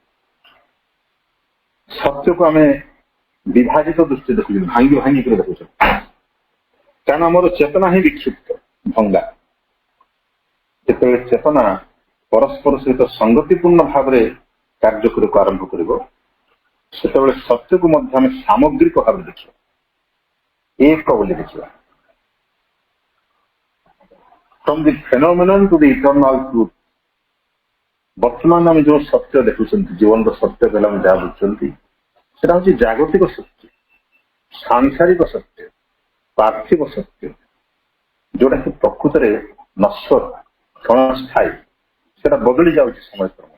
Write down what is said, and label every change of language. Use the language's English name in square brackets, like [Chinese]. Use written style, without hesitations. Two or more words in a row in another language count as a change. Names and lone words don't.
[Odia] ସତ୍ୟକୁ ଆମେ ବିଭାଜିତ ଦୃଷ୍ଟି ଦେଖୁଛୁ, ଭାଙ୍ଗି ଭାଙ୍ଗିକି ଦେଖୁଛୁ, କାରଣ ଆମର ଚେତନା ହିଁ ବିକ୍ଷିପ୍ତ, ଭଙ୍ଗା। ଯେତେବେଳେ ଚେତନା ପରସ୍ପର ସହିତ ସଙ୍ଗତିପୂର୍ଣ୍ଣ ଭାବରେ କାର୍ଯ୍ୟ କରିବାକୁ ଆରମ୍ଭ କରିବ, ସେତେବେଳେ ସତ୍ୟକୁ ମଧ୍ୟ ଆମେ ସାମଗ୍ରିକ ଭାବରେ ଦେଖିବା, ଏକ ବୋଲି ଦେଖିବା। [English] From the phenomenon to the eternal truth, [Odia] ବର୍ତ୍ତମାନ ଆମେ ଯେଉଁ ସତ୍ୟ ଦେଖୁଛନ୍ତି, ଜୀବନର ସତ୍ୟ କହିଲେ ଆମେ ଯାହା ବୁଝୁଛନ୍ତି, ସେଟା ହଉଛି ଜାଗତିକ ସତ୍ୟ, ସାଂସାରିକ ସତ୍ୟ, ପାର୍ଥିବ ସତ୍ୟ, ଯୋଉଟା କି ପ୍ରକୃତରେ ନଶ୍ୱର କ୍ଷଣସ୍ଥାୟୀ, ସେଟା ବଦଳି ଯାଉଛି ସମୟ କ୍ରମେ।